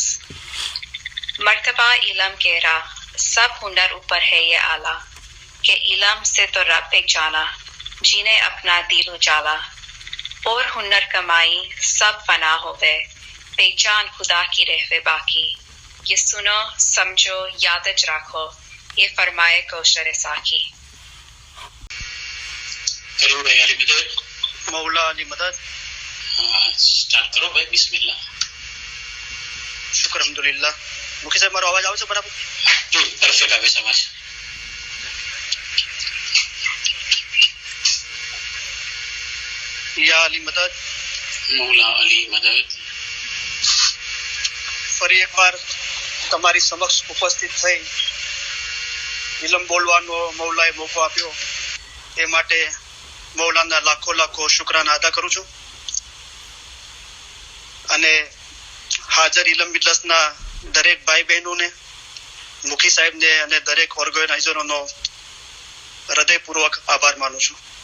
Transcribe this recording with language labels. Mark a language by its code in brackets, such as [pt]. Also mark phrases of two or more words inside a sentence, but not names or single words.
[hi] मर्तबा इलम के रा सब हुनर ऊपर है ये आला के इलम से तो रब पहचाना जीने अपना दिल उजाला और हुनर कमाई सब फना हो गए पहचान खुदा की रहवे बाकी ये सुनो समझो याद रखो ये फरमाए कौशर साकी करो भाई अली मदद मौला अली मदद स्टार्ट करो भाई बिस्मिल्लाह शुक्र अल्हम्दुलिल्लाह मुखी साहब [gu] મારો અવાજ આવે છે બરાબર પરફેક્ટ આવે છે અવાજ [hi] या अली मदद मौला अली मदद [gu] ફરી એકવાર તમારી સમક્ષ ઉપસ્થિત થઈ ઇલમ બોલવાનો મૌલાએ મોકો આપ્યો એ માટે મૌલાના લાખો લાખો શુક્રાના અદા કરું છું અને હાજર ઇલમ મિજલસના દરેક ભાઈ બહેનોને મુખી સાહેબને અને દરેક ઓર્ગેનાઇઝરોનો હૃદયપૂર્વક આભાર માનું છું